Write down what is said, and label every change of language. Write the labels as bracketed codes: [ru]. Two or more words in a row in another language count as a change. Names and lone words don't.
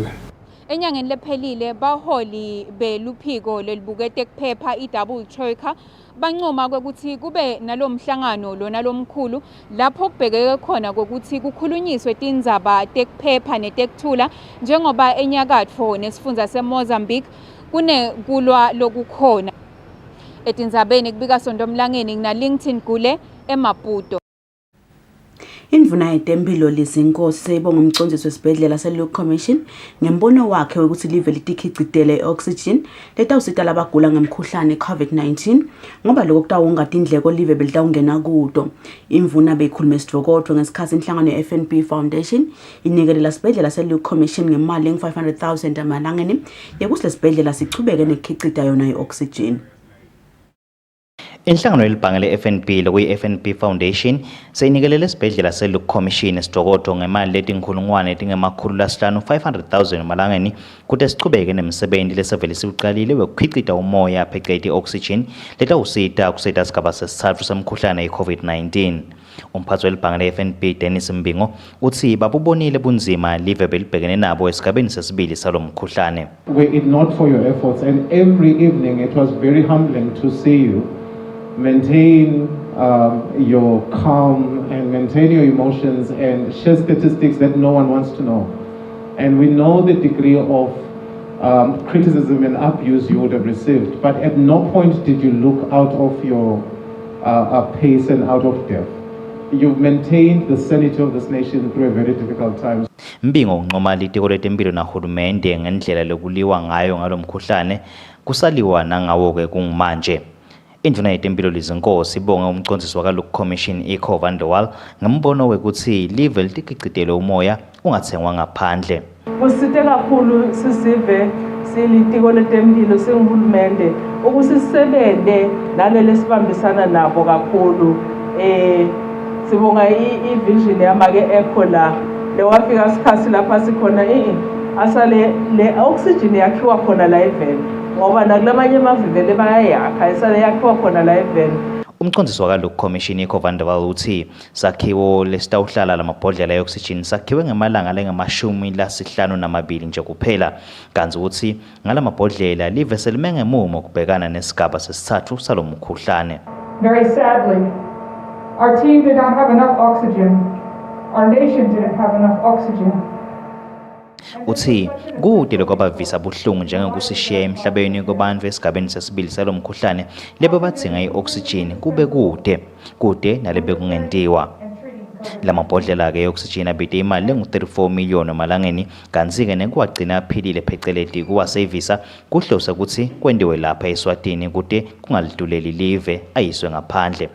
[ss] Enyangeni lephelile baholi beluphiko lelibukete kuphepha i-Double Troika bancoma ukuthi kube nalomhlangano lona lomkhulu lapho kubhekeke khona ukuthi kukhulunyiswe tindzaba tekuphepha netekuthula njengoba enyakatfo nesifundza seMozambique kunekulwa lokukhona. Etindzabeni kubika Sondomlangeni ngina LinkedIn kule eMaputo. Indvuna yetempilo Lizinkosi seyibonga umcondzisi wesibhedlela se-Luke Commission ngembono wakhe ukuthi live litikhicitele i-oxygen letawusita labagula ngemkhuhlane i-COVID-19 ngoba lokho kutawunga indleko live belitawungena kuto. Imvuna beyikhuluma esidvokotho ngesikhathi inhlangano ye-FNB Foundation inikelela sibhedlela se-Luke Commission ngemali engu-500,000 amalangeni yekuthi lesibhedlela sichubeke nekukhicita yona i-oxygen. Inhlangano yelibhange le-FNB lokuyi-FNB Foundation seyinikelele esibhedlela se-Luke Commission esidokotho ngemali letinkulungwane etingemakhulu 500,000 malangeni kuthi sichubeke nemsebenti lesevele siwuqalile wekukhicita umoya phecelezi oxygen letawusita kusita sigaba sesithathu semkhuhlane i-COVID-19. Umphathi welibhange le-FNB Dennis Mbingo uthi babubonile bunzima live belibhekene nabo esigabeni sesibili salo mkhuhlane. [en] Were it not for your efforts, and every evening it was very humbling to see you maintain your calm and maintain your emotions and share statistics that no one wants to know. And we know the degree of criticism and abuse you would have received, but at no point did you look out of your pace and out of depth. You've maintained the sanity of this nation through a very difficult time. [ss] Mbingo uncoma litiko letempilo nahulumende ngendlela lokuliwa ngayo ngalomkhuhlane kusaliwa nangawo ke kungumanje. Indvuna yetempilo Lizinkosi ibonga umcondzisi waka-Luke Commission i-Kho van der Walt ngembono wekuthi live litikhicitele umoya ungathengwa ngaphandle. Kusite kakhulu sisive silitiko letempilo singihulumende ukuthi sisebente nalele sibambisana nabo kakhulu. Sibonga i-vision yamake echo la lewafika sikhathi lapha sikhona asale le oxygen yakhiwa khona la event ngoba nakulamanye amavivele bayayakha isale yakhiwa khona la event. Umcondzisi waka-Luke Commission i-Kho van der Walt uthi sakhiwo lesitawuhlala lamabhodlela e-oxygen sakhiwe ngemalanga lengu-52 nje kuphela kanti uthi ngalamabhodlela live selime ngemumo kubhekana nesigaba sesithathu salo mkhuhlane. [en] Very sadly, our team did not have enough oxygen. Our nation didn't have enough oxygen. [ss] Uthi kude lokwabavisa buhlungu njengokusishiya emhlabeni kubantu esigabeni sesibili salo mkhuhlane lebe badzinga i-oxygen kube kude nalebe kungentiwa. Lamabhodlela ke oxygen abide imali engu-34 million malangeni kanti-ke nekuwagcina aphilile phecelezi kuwasevisa kuhlose ukuthi kwendiwe lapha eSwatini kude kungaliduleli live ayiswe ngaphandle.